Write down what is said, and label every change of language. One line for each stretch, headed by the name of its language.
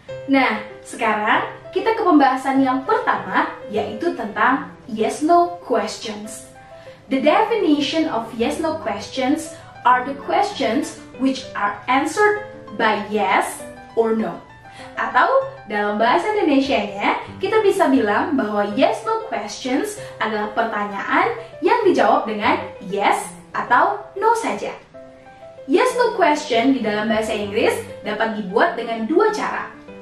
Indonesian: Nah, sekarang kita ke pembahasan yang pertama, yaitu tentang yes/no questions.
English: The definition of yes/no questions are the questions which are answered by yes or no.
Indonesian: Atau dalam bahasa Indonesianya, kita bisa bilang bahwa yes/no questions adalah pertanyaan yang dijawab dengan yes atau no saja. Yes/no question di dalam bahasa Inggris dapat dibuat dengan 2 cara.